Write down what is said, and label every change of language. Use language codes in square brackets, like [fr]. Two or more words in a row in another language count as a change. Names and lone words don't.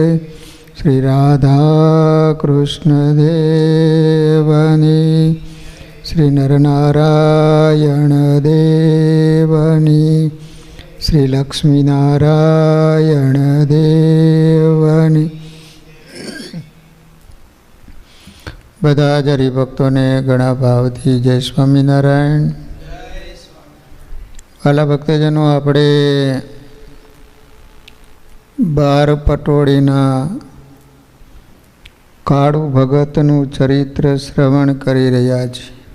[gu] શ્રી રાધા કૃષ્ણ દેવની શ્રી નરનારાયણ દેવની શ્રી લક્ષ્મીનારાયણ દેવની। બધા જ હરિભક્તોને ઘણા ભાવથી જય સ્વામિનારાયણ। વાલા ભક્તજનો, આપણે 12 પટોળીના કાળુ ભગતનું ચરિત્ર શ્રવણ કરી રહ્યા છીએ।